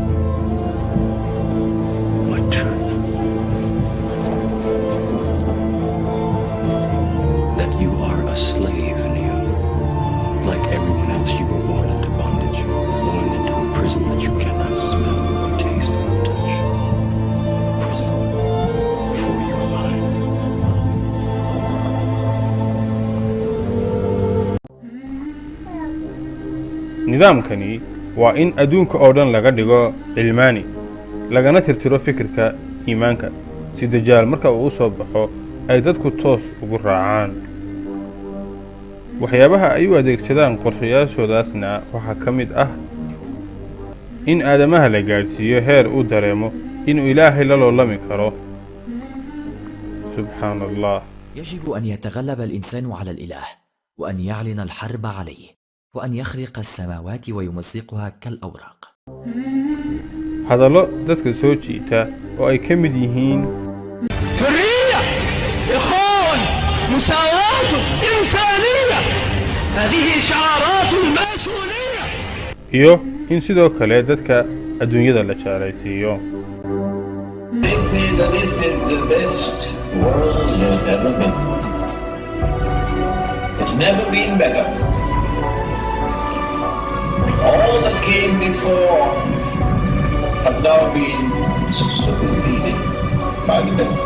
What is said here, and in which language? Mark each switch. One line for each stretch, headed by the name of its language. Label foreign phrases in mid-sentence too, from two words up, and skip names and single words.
English: What truth? That you are a slave, Neo. Like everyone else, you were born into bondage, born into a prison that you cannot smell or taste or touch. Prison for your mind.
Somali: nidaamkani waa in adduunka oo dhan laga dhigo cilmaani lagana tirtiro fikirka iimaanka si dajaal marka uu soo baxo ay dadku toos ugu raacaan waxyaabaha ay u adeegsadaan qorshayaashoodaasna waxaa ka mid ah in aadamaha la gaadhsiiyo heer uu dareemo inuu ilaahay la loolami karo
Arabic: سبحان الله يجب أن يتغلب الإنسان على الإله وأن يعلن الحرب عليه وأن يخرق السماوات ويمزقها كالأوراق.
Somali: hadallo dadka soo jiita oo ay ka mid yihiin
Arabic: حرية، إخوان، مساواة، إنسانية، هذه شعارات الماسونية.
Somali: iyo in sidoo kale dadka adduunyada la jaalaysiiyo
English: They say that this is the best world has ever been. It's never been better. All that came before have now been superseded by the best.